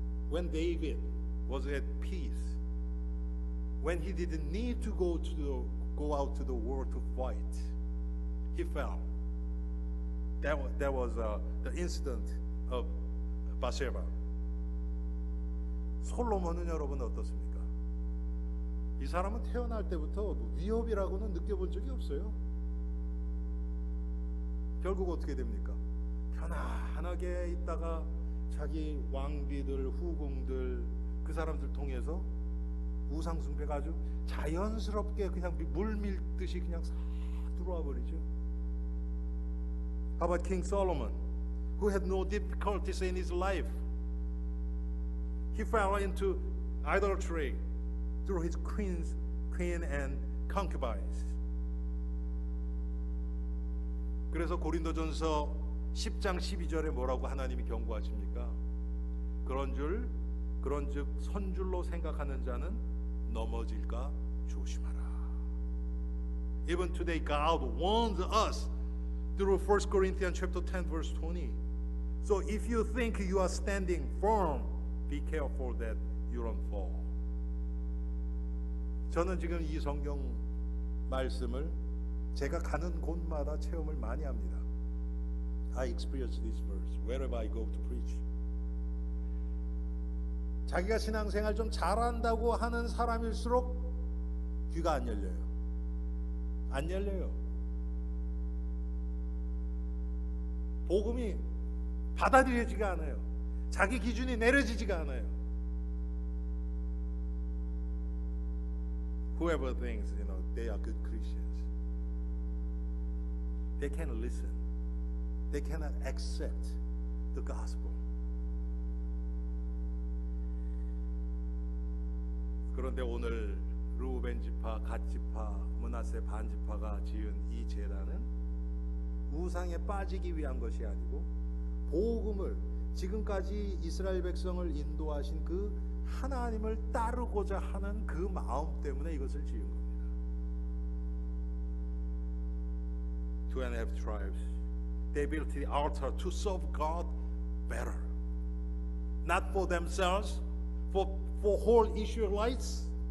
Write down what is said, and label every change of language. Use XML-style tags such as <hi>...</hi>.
<en>When David was at peace, when he didn't need to go out to the war to fight, he fell. That was the incident of Bathsheba.</en> <ko>솔로몬은 여러분 어떻습니까? 이 사람은 태어날 때부터 위협이라고는 느껴본 적이 없어요. 결국 어떻게 됩니까? 편안하게 있다가 자기 왕비들, 후궁들 그 사람들 통해서 우상숭배가 아주 자연스럽게 그냥 물 밀듯이 그냥 싹 들어와 버리죠.</ko> <en>How about King Solomon, who had no difficulties in his life? He fell into idolatry through his queen and concubines.</en> <ko>그래서 고린도전서 10장 12절에 뭐라고 하나님이 경고하십니까? 그런즉 선줄로 생각하는 자는 넘어질까 조심하라.</ko> <en>Even today God warns us through 1 Corinthians chapter 10 verse 20. So if you think you are standing firm, be careful that you don't fall.</en> <ko>저는 지금 이 성경 말씀을 제가 가는 곳마다 체험을 많이 합니다.</ko> <en>I experience this verse wherever I go to preach.</en> <ko>자기가 신앙생활 좀 잘한다고 하는 사람일수록 귀가 안 열려요. 안 열려요. 복음이 받아들여지지가 않아요. 자기 기준이 내려지지가 않아요.</ko> <en>Whoever thinks, they are good Christians, they can't listen. They cannot accept the gospel.</en> <ko>그런데 오늘 루벤 지파, 갓 지파, 므낫세 반 지파가 지은 이 제단은 우상에 빠지기 위한 것이 아니고 복음을 지금까지 이스라엘 백성을 인도하신 그 하나님을 따르고자 하는 그 마음 때문에 이것을 지은 겁니다.</ko> <en>2.5 tribes. They built the altar to serve God better. Not for themselves, for whole Israelites.</en>